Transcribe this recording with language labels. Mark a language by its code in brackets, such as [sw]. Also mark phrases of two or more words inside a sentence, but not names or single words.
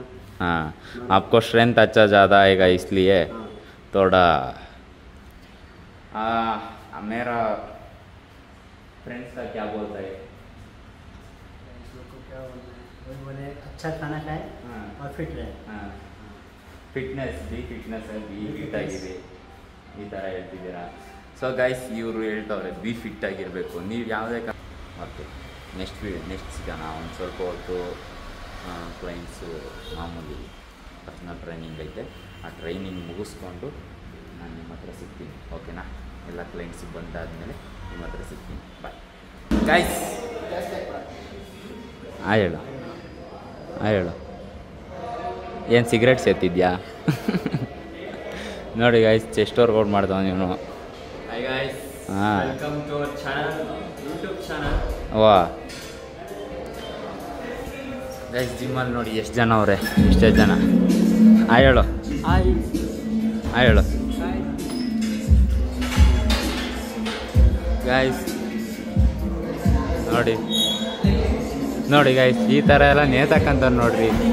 [hi] हाँ. आपको स्ट्रेंथ अच्छा ज़्यादा आएगा, इसलिए हाँ. थोड़ा मेरा फ्रेंड्स का क्या बोलता है? इस लोग को क्या बोलना है, वही बोले अच्छा खाना खाए हाँ, और फिट रहे. [kn] ಹಾಂ, [en] fitness be fit [kn] ಆಗಿದೆ ಈ ಥರ ಹೇಳ್ತಿದ್ದೀರಾ. [en] so guys, [kn] ಇವರು ಹೇಳ್ತವ್ರೆ [en] be fit [kn] ಆಗಿರಬೇಕು. ನೀವು ಯಾವುದೇ [en] okay, next [kn] ಸಿಗೋಣ. ಒಂದು ಸ್ವಲ್ಪ ಹೊತ್ತು ಕ್ಲೈಂಟ್ಸು ಮಾಮೂಲಿ [en] personal training [kn] ಐತೆ, ಆ ಟ್ರೈನಿಂಗ್ ಮುಗಿಸ್ಕೊಂಡು ನಾನು ನಿಮ್ಮ ಹತ್ರ ಸಿಗ್ತೀನಿ. ಓಕೆನಾ? ಎಲ್ಲ ಕ್ಲೈಂಟ್ಸ್ ಬಂದಾದಮೇಲೆ ನಿಮ್ಮ ಹತ್ರ ಸಿಗ್ತೀನಿ. [en] bye guys. [kn] ಹೇಳು ಹೇಳು, ಏನು ಸಿಗರೇಟ್ ಸೇತಿದ್ಯಾ? ನೋಡಿ ಗೈಸ್, [en] chest workout [kn] ಮಾಡ್ತಾವ ನೀನು. [en] Hi guys, [kn] ಹಾಂ, [en] welcome to our channel, YouTube channel. [kn] ವಾ ಗೈಸ್, ಜಿಮ್ಮಲ್ಲಿ ನೋಡಿ ಎಷ್ಟು ಜನ ಅವರೇ, ಎಷ್ಟೇ ಜನ. ಹೇಳು ಹೇಳು ಗೈಸ್. ನೋಡಿ ನೋಡಿ ಗೈಸ್ ಈ ಥರ ಎಲ್ಲ ನೇತಾಕಂತ ನೋಡ್ರಿ.